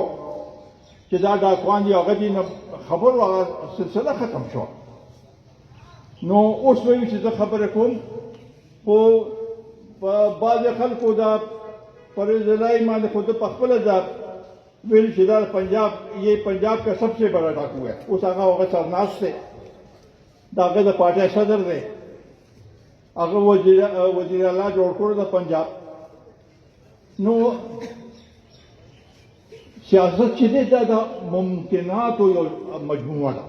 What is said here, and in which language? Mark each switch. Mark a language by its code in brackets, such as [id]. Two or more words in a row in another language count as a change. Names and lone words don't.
[ps] چې دا ډاکوان دي هغه دي نه خبرو هغه سلسله ختم شوه نو اوس وایي چې زه خبرې کوم خو په بعضې خلکو دا پرویز الہی باندې خود په خپله دا ویل چې دا پنجاب [ur] یہ پنجاب کا سب سے بڑا ڈاکو ہے [ps] اوس هغه سرناست دی د هغه د پارټۍ صدر دی هغه وزیر اعلی جوړ کړو د پنجاب نو سیاست چې دی دا د ممکناتو یو مجموعه ده.